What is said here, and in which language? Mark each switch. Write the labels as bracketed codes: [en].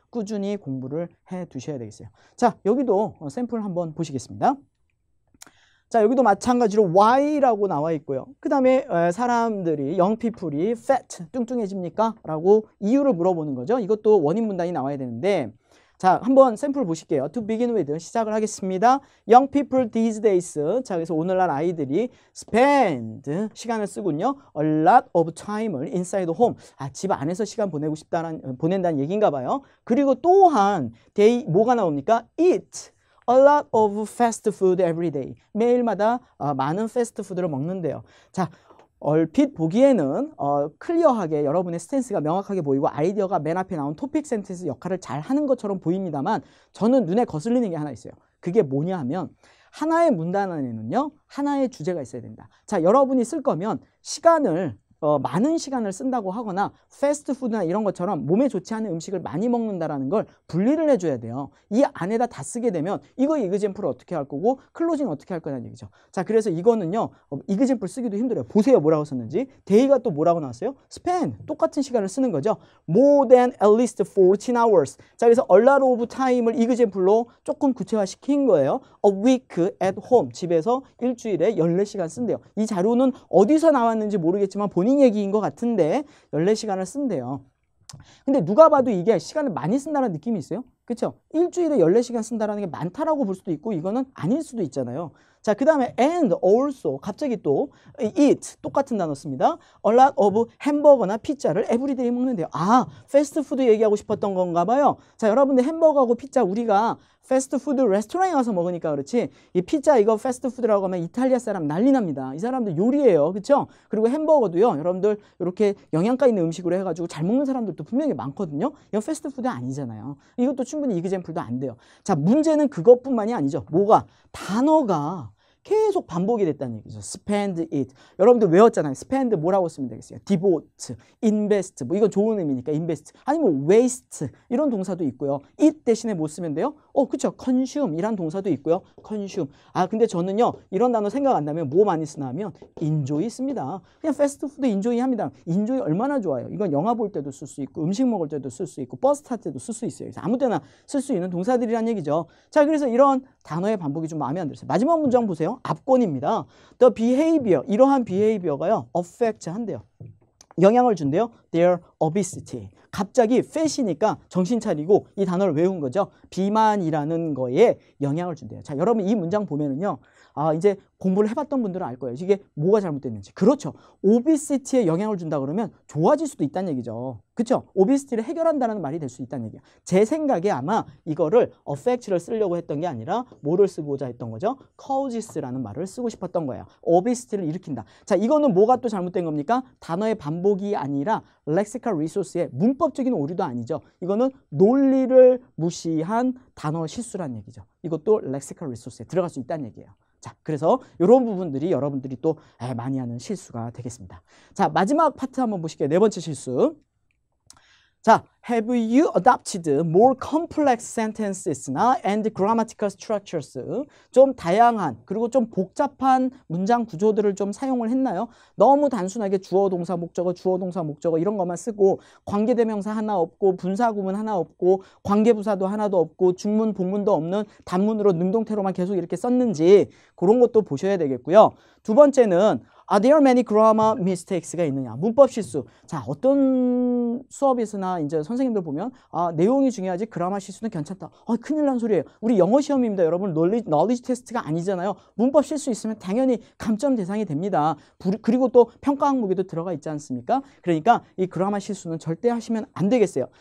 [ko] 꾸준히 공부를 해 두셔야 되겠어요. 자, 여기도 샘플 한번 보시겠습니다. 자, 여기도 마찬가지로 why라고 나와 있고요. 그 다음에 사람들이, young people이 fat, 뚱뚱해집니까? 라고 이유를 물어보는 거죠. 이것도 원인 문단이 나와야 되는데, 자, 한번 샘플 보실게요. [en] To begin with [ko] 시작을 하겠습니다. [en] Young people these days. [ko] 자, 그래서 오늘날 아이들이 spend 시간을 쓰군요. [en] A lot of time을 inside home. [ko] 집 안에서 시간 보낸다는 얘기인가 봐요. 그리고 또한 they 뭐가 나옵니까? [en] Eat a lot of fast food every day. [ko] 매일마다 많은 패스트푸드를 먹는데요. 자, 얼핏 보기에는 클리어하게 여러분의 스탠스가 명확하게 보이고 아이디어가 맨 앞에 나온 토픽 센텐스 역할을 잘 하는 것처럼 보입니다만 저는 눈에 거슬리는 게 하나 있어요. 그게 뭐냐 하면 하나의 문단 안에는요. 하나의 주제가 있어야 된다. 자, 여러분이 쓸 거면 시간을 많은 시간을 쓴다고 하거나 패스트푸드나 이런 것처럼 몸에 좋지 않은 음식을 많이 먹는다라는 걸 분리를 해줘야 돼요. 이 안에다 다 쓰게 되면 이거 이그젠플을 어떻게 할 거고 클로징 어떻게 할 거냐는 얘기죠. 자, 그래서 이거는요. 이그젠플 쓰기도 힘들어요. 보세요. 뭐라고 썼는지. 데이가 또 뭐라고 나왔어요? [en] spend. [ko] 똑같은 시간을 쓰는 거죠. [en] more than at least 14 hours. [ko] 자, 그래서 a lot of time을 이그젠플로 조금 구체화시킨 거예요. [en] a week at home. [ko] 집에서 일주일에 14시간 쓴대요. 이 자료는 어디서 나왔는지 모르겠지만 본인 얘기인 것 같은데 14시간을 쓴대요. 근데 누가 봐도 이게 시간을 많이 쓴다는 느낌이 있어요. 그렇죠? 일주일에 14시간 쓴다는 게 많다라고 볼 수도 있고 이거는 아닐 수도 있잖아요. 자, 그 다음에 [en] and also [ko] 갑자기 또 eat 똑같은 단어 씁니다. [en] A lot of [ko] 햄버거나 피자를 [en] everyday [ko] 먹는데요. 패스트푸드 얘기하고 싶었던 건가 봐요. 자, 여러분들 햄버거하고 피자 우리가 패스트푸드 레스토랑에 가서 먹으니까 그렇지 이 피자 이거 패스트푸드라고 하면 이탈리아 사람 난리 납니다. 이 사람들 요리예요. 그렇죠? 그리고 햄버거도요. 여러분들 이렇게 영양가 있는 음식으로 해가지고 잘 먹는 사람들도 분명히 많거든요. 이건 패스트푸드 아니잖아요. 이것도 충분히 이그젠플도 안 돼요. 자, 문제는 그것뿐만이 아니죠. 뭐가? 단어가 계속 반복이 됐다는 얘기죠. spend it. 여러분들 외웠잖아요. spend 뭐라고 쓰면 되겠어요? [en] devote, invest. [ko] 뭐 이건 좋은 의미니까 invest. 아니면 waste 이런 동사도 있고요. it 대신에 뭐 쓰면 돼요? 그쵸. consume 이란 동사도 있고요. consume. 근데 저는요. 이런 단어 생각 안 나면 뭐 많이 쓰나 하면 enjoy 씁니다. 그냥 패스트푸드 enjoy 합니다. enjoy 얼마나 좋아요. 이건 영화 볼 때도 쓸 수 있고 음식 먹을 때도 쓸 수 있고 버스 탈 때도 쓸 수 있어요. 그래서 아무 때나 쓸 수 있는 동사들이란 얘기죠. 자, 그래서 이런 단어의 반복이 좀 마음에 안 들었어요. 마지막 문장 보세요. 앞권입니다. [en] The behavior, [ko] 이러한 [en] behavior가요. [ko] affect 한대요. 영향을 준대요. [en] Their obesity. [ko] 갑자기 fat이니까 정신 차리고 이 단어를 외운 거죠. 비만이라는 거에 영향을 준대요. 자, 여러분 이 문장 보면은요. 이제 공부를 해봤던 분들은 알 거예요. 이게 뭐가 잘못됐는지. 그렇죠. 오비시티에 영향을 준다 그러면 좋아질 수도 있다는 얘기죠. 그렇죠. 오비시티를 해결한다는 말이 될 수 있다는 얘기야. 제 생각에 아마 이거를 affect를 쓰려고 했던 게 아니라 뭐를 쓰고자 했던 거죠? causes라는 말을 쓰고 싶었던 거예요. 오비시티를 일으킨다. 자, 이거는 뭐가 또 잘못된 겁니까? 단어의 반복이 아니라 lexical resource의 문법적인 오류도 아니죠. 이거는 논리를 무시한 단어 실수라는 얘기죠. 이것도 lexical resource에 들어갈 수 있다는 얘기예요. 자, 그래서 이런 부분들이 여러분들이 또 많이 하는 실수가 되겠습니다. 자, 마지막 파트 한번 보실게요. 네 번째 실수. [en] 자, have you adopted more complex sentenses나 and grammatical structures? [ko] 좀 다양한 그리고 좀 복잡한 문장 구조들을 좀 사용을 했나요? 너무 단순하게 주어, 동사, 목적어, 주어, 동사, 목적어 이런 것만 쓰고 관계대명사 하나 없고 분사구문 하나 없고 관계부사도 하나도 없고 중문, 복문도 없는 단문으로 능동태로만 계속 이렇게 썼는지 그런 것도 보셔야 되겠고요. 두 번째는 [en] Are there many grammar mistakes가 [ko] 있느냐? 문법 실수. 자, 어떤 수업에서나 이제 선생님들 보면 내용이 중요하지 그라마 실수는 괜찮다. 큰일 난 소리예요. 우리 영어 시험입니다. 여러분 knowledge 테스트가 아니잖아요. 문법 실수 있으면 당연히 감점 대상이 됩니다. 그리고 또 평가 항목에도 들어가 있지 않습니까? 그러니까 이 그라마 실수는 절대 하시면 안 되겠어요.